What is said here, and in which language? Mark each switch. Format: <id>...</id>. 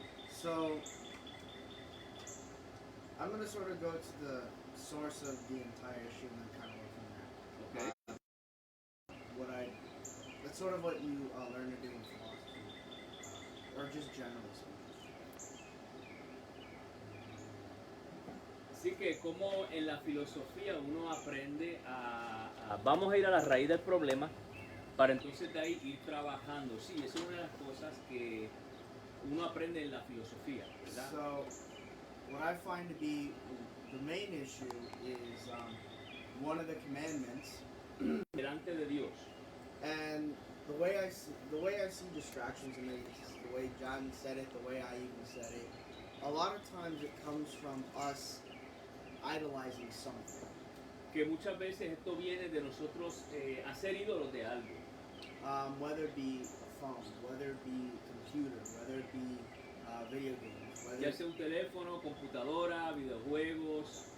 <en>So I'm gonna sort of go to the source of the entire issue and then kind of look from there. Okay. That's sort of what you learn to do in philosophy, or just generally speaking.</en> <es>Así que como en la filosofía uno aprende vamos a ir a la raíz del problema para entonces de ahí ir trabajando. Sí, esa es una de las cosas que uno aprende en la filosofía, ¿verdad?</es> <en>So what I find to be the main issue is one of the commandments.</en> <es>Delante de Dios.</es> <en>And the way I see distractions, and the way John said it, the way I even said it, a lot of times it comes from us idolizing something.</en> <es>Que muchas veces esto viene de nosotros hacer ídolos de algo.</es> <en>Whether it be a phone, whether it be computer, whether it be video games,</en> <es>Ya sea un teléfono, computadora, videojuegos.</es>